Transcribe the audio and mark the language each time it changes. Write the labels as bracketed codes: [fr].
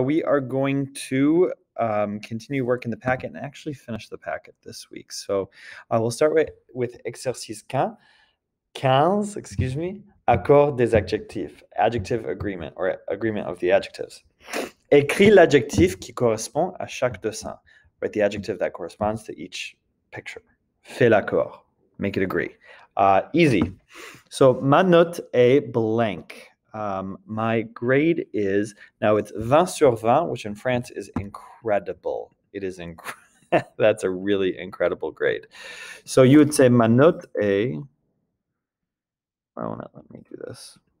[en] We are going to continue work in the packet and actually finish the packet this week. So we'll start with exercice 15, excuse me, [fr] accord des adjectifs, [en] adjective agreement or agreement of the adjectives. [fr] Écris l'adjectif qui correspond à chaque dessin. [en] Write the adjective that corresponds to each picture. [fr] Fais l'accord. [en] Make it agree. Easy. So [fr] ma note est [en] blank. My grade is, now it's [fr] 20 sur 20, [en] which in France is incredible. It is that's a really incredible grade. So you would say [fr] ma note est, [en] why won't it let me do this?